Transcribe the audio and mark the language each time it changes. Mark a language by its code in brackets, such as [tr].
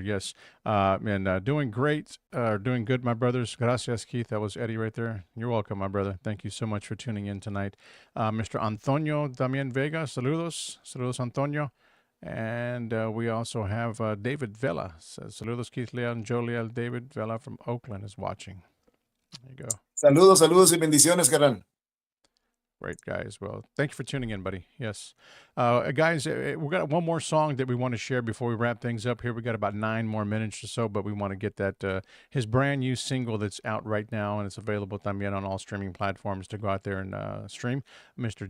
[en] Yes, and doing great, doing good, my brothers. Gracias, Keith. That was Eddie right there. You're welcome, my brother. Thank you so much for tuning in tonight. Mr. Antonio Damien Vega, saludos, saludos, Antonio. And we also have David Vela. Says, saludos, Keith Leal and Joe Leal. David Vela from Oakland is watching. There you go. [es] saludos, saludos y bendiciones, carnal. [en] Great, guys. Well, thank you for tuning in, buddy. Yes. Guys, we got one more song that we want to share before we wrap things up here. We got about 9 more minutes or so, but we want to get that his brand new single that's out right now, and it's available también on all streaming platforms to go out there and stream. Mr.